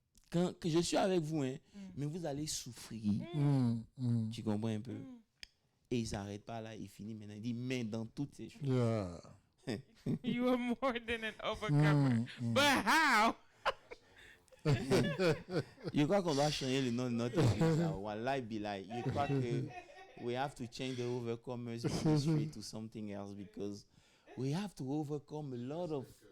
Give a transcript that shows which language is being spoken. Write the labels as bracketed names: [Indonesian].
[French] Quand que je suis avec vous, mais vous allez souffrir. Tu comprends un peu? Et il ne s'arrête pas là, il finit maintenant. Il dit, mais dans toutes ces choses. [English] You are more than an overcomer. But how? [French] Je crois qu'on doit changer le nom de notre église. Wallahi Bilai. Je crois que [English] we have to change the overcomers ministry to something else because we have to overcome a lot of.